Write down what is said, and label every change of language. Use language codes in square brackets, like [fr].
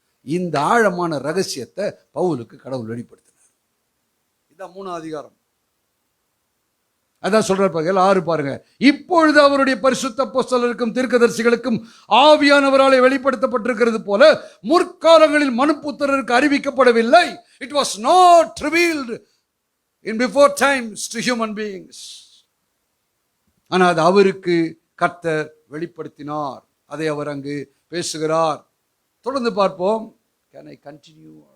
[ta] இந்த ஆழமான ரகசியத்தை பவுலுக்கு கடவுள் வெளிப்படுத்தினார். இதான் 3ஆம் அதிகாரம். அதான் சொல்றார் பாருங்க, 6 பாருங்க. இப்பொழுது அவருடைய பரிசுத்த அப்போஸ்தலருக்கும் தீர்க்கதரிசிகளுக்கும் ஆவியானவராலே வெளிப்படுத்தப்பட்டிருக்கிறது போல முற்காலங்களில் மனுப்புத்திரருக்கு அறிவிக்கப்படவில்லை. [en] It was not revealed in before times to human beings. [ta] ஆனால் அது அவருக்கு கர்த்தர் வெளிப்படுத்தினார். அதை அவர் அங்கு பேசுகிறார். தொடர்ந்து பார்ப்போம். [en] Can I continue?